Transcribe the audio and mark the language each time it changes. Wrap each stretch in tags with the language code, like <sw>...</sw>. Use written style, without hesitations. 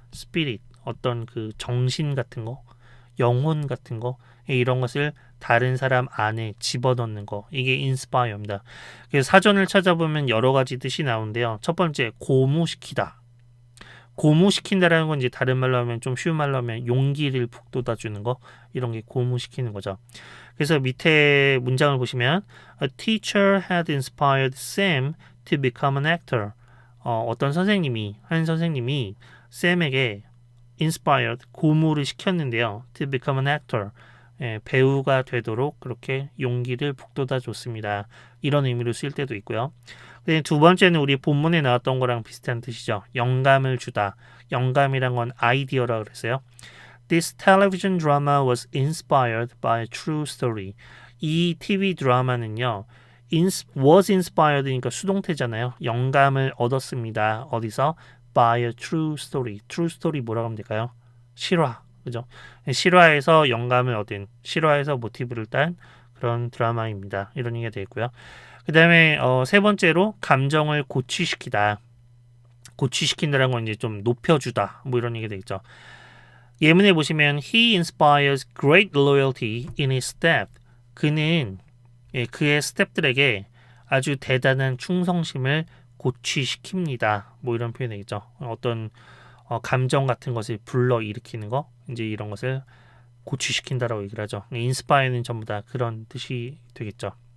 <ko>spirit 어떤 그 정신 같은 거 영혼 같은 거 이런 것을 다른 사람 안에 집어넣는 거 이게 inspire입니다. 그래서 사전을 찾아보면 여러 가지 뜻이 나오는데요. 첫 번째 고무시키다. 고무시킨다라는 건 이제 다른 말로 하면 좀 쉬운 말로 하면 용기를 북돋아주는 거 이런 게 고무시키는 거죠. 그래서 밑에 문장을 보시면</ko> <en>A teacher had inspired Sam to become an actor.</en> <ko>어떤 선생님이 한 선생님이 샘에게 inspired 고무를 시켰는데요.</ko> <en>To become an actor.</en> <ko>배우가 되도록 그렇게 용기를 북돋아 줬습니다. 이런 의미로 쓸 때도 있고요. 두 번째는 우리 본문에 나왔던 거랑 비슷한 뜻이죠. 영감을 주다. 영감이란 건 아이디어라 그랬어요.</ko> <en>This television drama was inspired by a true story.</en> <ko>이 TV 드라마는요.</ko> <en>was inspired</en> <ko>니까 수동태잖아요. 영감을 얻었습니다. 어디서?</ko> <en>By a true story. true story</en> <ko>뭐라고 하면 될까요? 실화. 그죠? 실화에서 영감을 얻은, 실화에서 모티브를 딴 그런 드라마입니다. 이런 얘기가 되겠고요. 그 다음에 세 번째로 감정을 고취시키다. 고취시킨다는 건 이제 좀 높여주다. 뭐 이런 얘기가 되겠죠. 예문에 보시면</ko> <en>He inspires great loyalty in his staff.</en> <ko>그는 그의 스태프들에게 아주 대단한 충성심을 고취시킵니다. 뭐 이런 표현이 되겠죠. 어떤 감정 같은 것을 불러일으키는 거 이제 이런 것을 고취시킨다라고 얘기를 하죠. inspire는 전부 다 그런 뜻이 되겠죠.</ko>